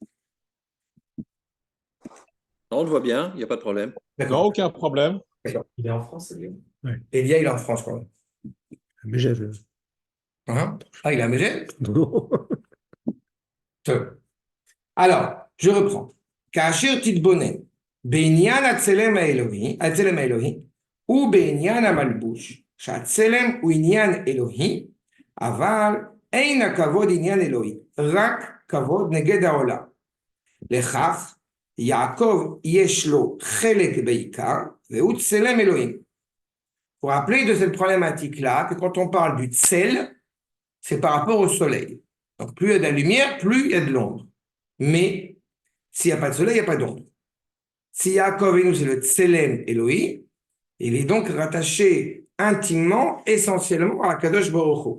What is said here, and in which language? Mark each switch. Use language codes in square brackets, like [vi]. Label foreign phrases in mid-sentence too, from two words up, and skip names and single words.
[fr] Non, on le voit bien, il n'y a pas de problème. Non, D'accord, aucun problème. d'accord. Il est en France, lui. Elia, il est en France, quand même. Mais j'avais. Hein? Ah, il est à Megève? Non. Alors, je reprends. [he] כשיר תתבונן, בעניין הצלם אלוהי, או בעניין המלבוש, שהצלם הוא עניין אלוהי, אבל אין הכבוד עניין אלוהי, רק כבוד נגד העולם. לכך, יעקב יש לו חלק בעיקר, והוא צלם אלוהים. [fr] Pour rappeler de cette problématique-là, que quand on parle du tsel, c'est par rapport au soleil. Donc, plus il y a de la lumière, plus il y a de l'ombre. Mais, s'il n'y a pas de soleil, il n'y a pas d'ombre. Si Yaakov et nous, c'est le [he] צלם אלוהים, [fr] il est donc rattaché intimement, essentiellement à [he] קדוש ברוך הוא.